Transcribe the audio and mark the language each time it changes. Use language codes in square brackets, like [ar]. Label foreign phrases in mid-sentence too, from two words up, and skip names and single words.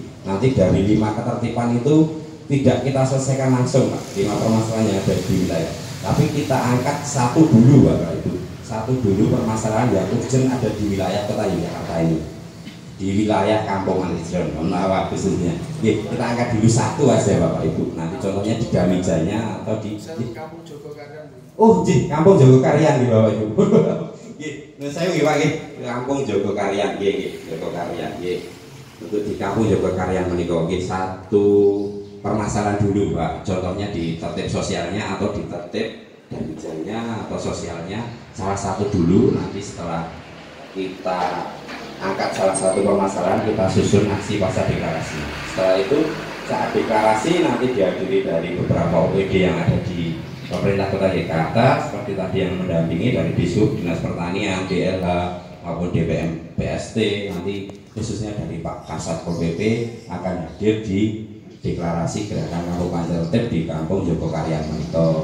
[id] Nanti dari 5 ketertiban itu tidak kita selesaikan langsung Pak, 5 permasalahan yang ada di wilayah, tapi kita angkat satu dulu Bapak Ibu, satu dulu permasalahan yang urgent ada di wilayah Kota Yogyakarta ini, di wilayah kampung Mantri Jeron khususnya. Kita angkat dulu satu aja Bapak Ibu, nanti contohnya di Damijanya atau di kampung Jogokadang. Oh, nggih, Kampung Jogokarian nggih Bapak Ibu. Nggih, saya nggih Pak nggih, Kampung Jogokarian nggih, Jogokarian nggih. Untuk di Kampung Jogokarian [jv] menika nggih [id] satu permasalahan dulu Pak. Contohnya di tertib sosialnya atau di tertib danjanya atau sosialnya salah satu dulu, nanti setelah kita angkat salah satu permasalahan kita susun aksi pasca deklarasi. Setelah itu saat deklarasi nanti dihadiri dari beberapa OPD yang ada di pemerintah Kota Jakarta seperti tadi yang mendampingi dari Disub, Dinas Pertanian, DLH maupun DPM PST, nanti khususnya dari Pak Kasat Pol PP akan hadir di deklarasi gerakan Kampung Panca Tertib di Kampung Jogokarian menika.